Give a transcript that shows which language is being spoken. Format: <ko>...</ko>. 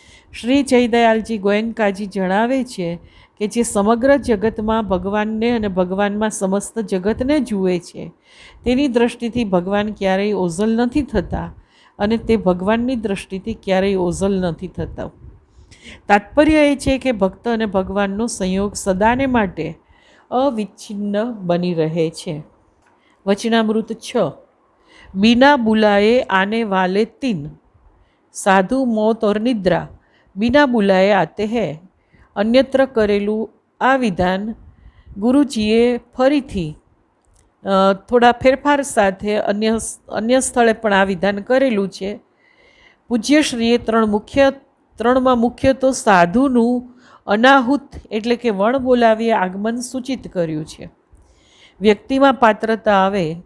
<gu>શ્રી જયદયાલજી ગોયંકાજી જણાવે છે કે જે સમગ્ર જગતમાં ભગવાનને અને ભગવાનમાં સમસ્ત જગતને જુએ છે તેની દૃષ્ટિથી ભગવાન ક્યારેય ઓઝલ નથી થતા અને તે ભગવાનની દૃષ્ટિથી ક્યારેય ઓઝલ નથી થતા. તાત્પર્ય એ છે કે ભક્ત અને ભગવાનનો સંયોગ સદાને માટે અવિચ્છિન્ન બની રહે છે. વચનામૃત 6.</gu> <hi>बिना बुलाए आने वाले 3 साधु मौत और निद्रा बिना बुलाए आते हैं.</hi> <gu>અન્યત્ર કરેલું આ વિધાન ગુરુજીએ ફરીથી થોડા ફેરફાર સાથે અન્ય સ્થળે પણ આ વિધાન કરેલું છે. પૂજ્યશ્રીએ ત્રણમાં મુખ્ય તો સાધુનું અનાહુત એટલે કે વણ બોલાવીએ આગમન સૂચિત કર્યું છે. વ્યક્તિમાં પાત્રતા આવે</gu>